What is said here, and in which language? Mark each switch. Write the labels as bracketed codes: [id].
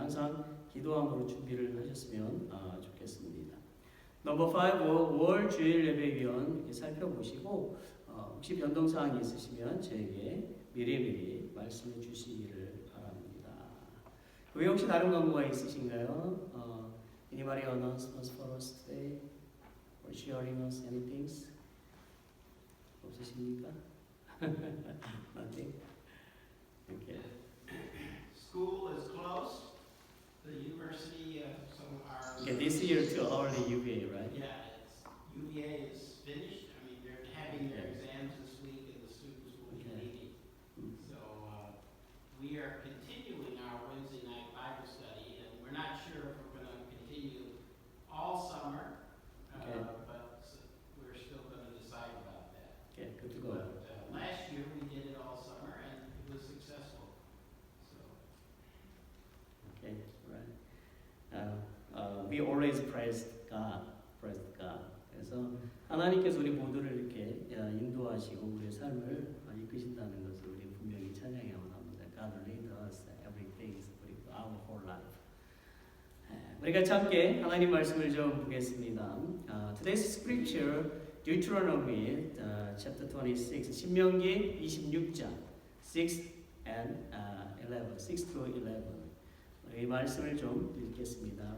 [ko] 항상 기도함으로 준비를 하셨으면 좋겠습니다. 넘버 5, 월 주일 예배위원 이렇게 살펴보시고 혹시 변동사항이 있으시면 저에게 미리미리 말씀해 주시기를 바랍니다. 왜 혹시 다른 광고가 있으신가요? [en] Anybody announcements for us today? Or sharing us anything? [ko] 없으십니까? [en] Nothing? Okay. School is closed. The university, some are. Okay, this year to early UVA, right? Yeah, UVA is finished. I mean, they're having their exams this week, and the students will be meeting. So we are continuing our Wednesday night Bible study, and we're not sure if we're going to continue all summer, Okay. but we're still going to decide about that. Okay, good to go. But last year we did it all summer, and it was successful. So. Okay, right. We always praise God. [ko] 그래서 하나님께서 우리 모두를 이렇게 인도하시고 우리의 삶을 이끄신다는 것을 우리 분명히 찬양해야 합니다. [en] God lead us everything, our whole life. [ko] 우리 같이 함께 하나님 말씀을 좀 보겠습니다. [en] Today's scripture, Deuteronomy chapter 26, [ko] 신명기 26장 [en] 6 and 11, 6 to 11. [ko] 이 말씀을 좀 읽겠습니다.